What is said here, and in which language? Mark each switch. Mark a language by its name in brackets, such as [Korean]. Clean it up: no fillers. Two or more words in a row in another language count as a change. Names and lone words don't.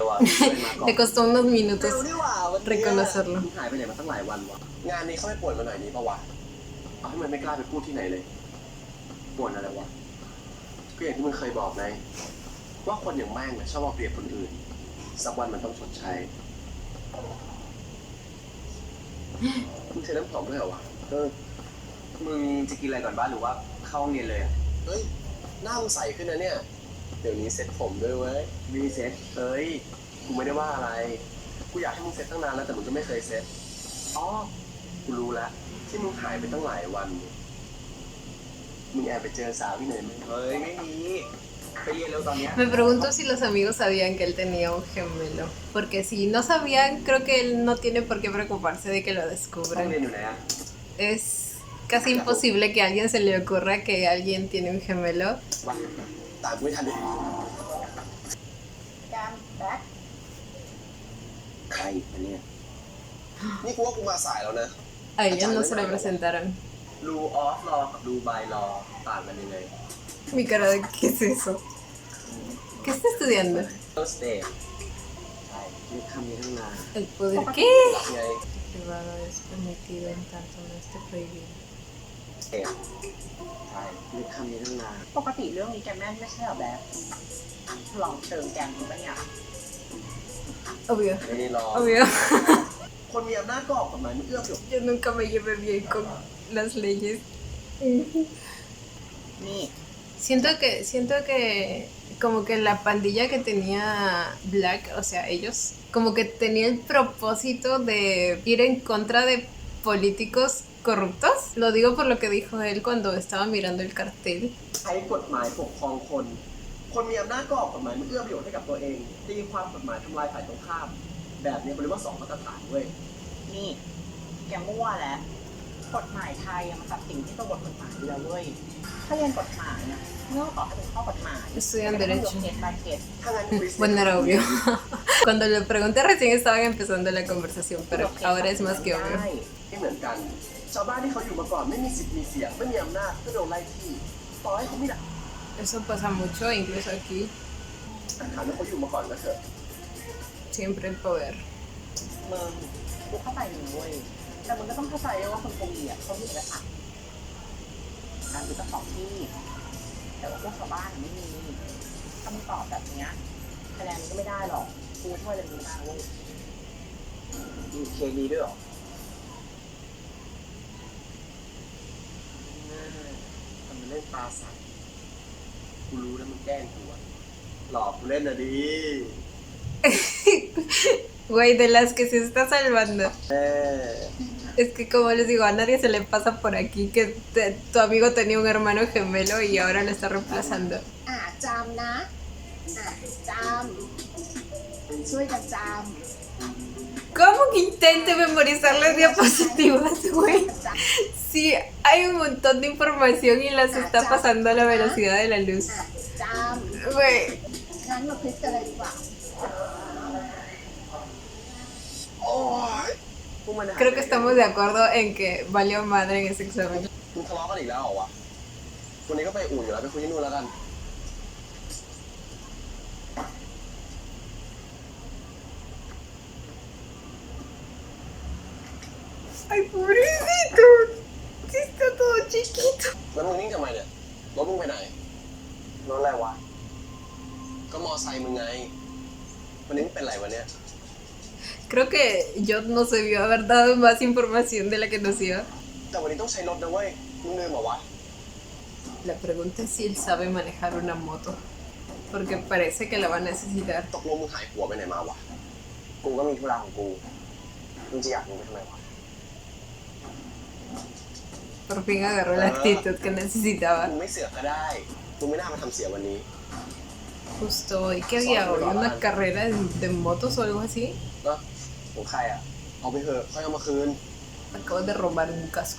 [Spanish] Le costó unos minutos reconocerlo. [Thai] หายไปไหนมาตั้งหลายวันวะงานนี้เขาไม่ป่วนมาหน่อยนี้ปะวะเอาให้มันไม่กล้าไปพูดที่ไหนเลยป่วนอะไรวะก็อย่างที่มึงเคยบอกไงว่าคนอย่างแม่งชอบเอาเปรียบคนอื่นสักวันมันต้องชดใช้ มึงใช้น้ำหอมด้วยเหรอวะมึงจะกินอะไรก่อนบ้านหรือว่าเข้าห้องเรียนเลยเฮ้ยหน้ามึงใสขึ้นนะเนี่ยเดี๋ยวนี้เซ็ตผมด้วยเว้ยมีเซ็ตเฮ้ยกูไม่ได้ว่าอะไรกูอยากให้มึงเซ็ตตั้งนานแล้วแต่มึงก็ไม่เคยเซ็ตอ๋อกูรู้แล้วที่มึงหายไปตั้งหลายวันมึงแอบไปเจอสาวที่ไหนไหมเฮ้ยไม่มีไปเรียนแล้วตอนเนี้ย [Spanish] Me pregunto si los amigos sabían que él tenía un gemelo. Porque si no sabían, creo que él no tiene por qué preocuparse de que lo [Thai] ห้อง [Spanish] descubran. [Thai] เรียนอยู่ไหนอะ [Spanish] Es casi imposible que a alguien se le ocurra que alguien tiene un gemelo. [Thai] วะตามกูไม่ทันเลย แกมแบ็ค ใครอันเนี้ยนี่กูว่ากูมาสายแล้วนะ [Spanish] A ellos no se le presentaron. [Thai] รูออฟรอกับรูบายรอต่างกันยังไง [Spanish] Mi cara de ¿qué es eso? ¿Qué está estudiando? [English] First day [Thai] ใช่มีคำนี้ตั้งนาน [Spanish] El poder ¿qué? [Thai] ไง [Spanish] Privado es permitido en tanto no esté prohibido. [Thai] ใช่มีคำนี้ตั้งนาน ปกติเรื่องนี้แกแม่นไม่ใช่เหรอแบ็คลองเติมแกมดูบ้างอย่าง [Spanish] Obvio, [Thai] ไม่ได้รอ [Spanish] obvio. [Thai] คนมีอำนาจก็ออกกฎหมายมันเอื้อมอยู่ [Spanish] Yo nunca me llevé bien con las leyes. [Thai] นี่ [Spanish] Siento que como que la pandilla que tenía Black, o sea, ellos, como que tenía el propósito de ir en contra de políticos corruptos. Lo digo por lo que dijo él cuando estaba mirando el cartel. [Thai] ใช้กฎหมายปกครองคน คนมีอำนาจก็ออกกฎหมายมันเอื้อประโยชน์ให้กับตัวเองตีความกฎหมายทำลายฝ่ายตรงข้าม แบบนี้เขาเรียกว่าสองมาตรฐานเว้ย นี่แกมั่วแล้วกฎหมายไทยอะมันตัดสิ่งที่ตรงกับกฎหมายอยู่แล้วเว้ยถ้าเรียนกฎหมายเนี่ยเมื่อต่อให้เป็นข้อกฎหมาย [Spanish] Estudian derecho. [English] case by case [Thai] ถ้างั้นคริส [Spanish] Bueno, era obvio. Cuando le pregunté recién estaban empezando la conversación, pero ahora es más que obvio. [Thai] ไม่เหมือนกัน ชาวบ้านที่เขาอยู่มาก่อนไม่มีสิทธิ์มีเสียงไม่มีอำนาจก็โดนไล่ที่ต่อให้เขาไม่ได้ [Spanish] Eso pasa mucho, incluso aquí, [Thai] ถามว่าเขาอยู่มาก่อนก็เถอะ [Spanish] siempre el poder. [Thai] มึงกูเข้าใจมึงเว้ยแต่มึงก็ต้องเข้าใจด้วยว่าคนโกงเขามีเอกสารการมีเจ้าของที่แต่ว่าพวกชาวบ้านไม่มีถ้ามึงตอบแบบเนี้ยคะแนนมึงก็ไม่ได้หรอกกูช่วยอะไรมึงไม่ได้เว้ย มีเคดีด้วยเหรอทำเป็นเล่นปลาใสกูรู้แล้วมึงแกล้งกูอะหลอกกูเล่นนะดิ [Spanish] Güey, de las que se está salvando. [Thai] เออ [Spanish] Es que como les digo, a nadie se le pasa por aquí que tu amigo tenía un hermano gemelo y ahora lo está reemplazando. [Thai] จำนะจำช่วยกันจ [Spanish] ¿Cómo que intente memorizar las diapositivas, güey? Sí, hay un montón de información y las está pasando a la velocidad de la luz. [Thai] จ [Spanish] Güey, [Thai] ำงั้นมาคลิกกันเลยดีกว่า โอ้ยพวกมันหาย [Spanish] creo que estamos de acuerdo en que valió madre en ese examen. [Thai] มึงทะเลาะกันอีกแล้วเหรอวะวันนี้ก็ไปอู่อยู่แล้วไปคุยที่นู่นแล้วกัน [Spanish] Ay, pobrecito. Sí está todo chiquito. [Thai] แล้วมึงนิ่งทำไมเนี่ยรถมึงไปไหนรถอะไรวะ ก็มอไซค์มึงไง วันนี้มึงเป็นไรวะเนี่ย [Spanish] Creo que yo no se vio haber dado más información de la que nos dio. [Thai] แต่วันนี้ต้องใช้รถนะเว้ย มึงลืมเหรอวะ [Spanish] La pregunta es si él sabe manejar una moto, porque parece que la va a necesitar. [Thai] ตกลงมึงหายหัวไปไหนมาวะ กูก็มีธุระของกู มึงจะอยากรู้ไปทำไมวะ [Spanish] Por fin agarró la actitud que necesitaba. [Thai] มึงไม่เสือกก็ได้ มึงไม่น่ามาทำเสียวันนี้ [Spanish] Justo hoy, ¿qué había hoy? ¿Una carrera de motos o algo así? [Thai] ก็ของใครอ่ะ เอาไปเถอะค่อยเอามาคืน [Spanish] Acabo de robar un casco.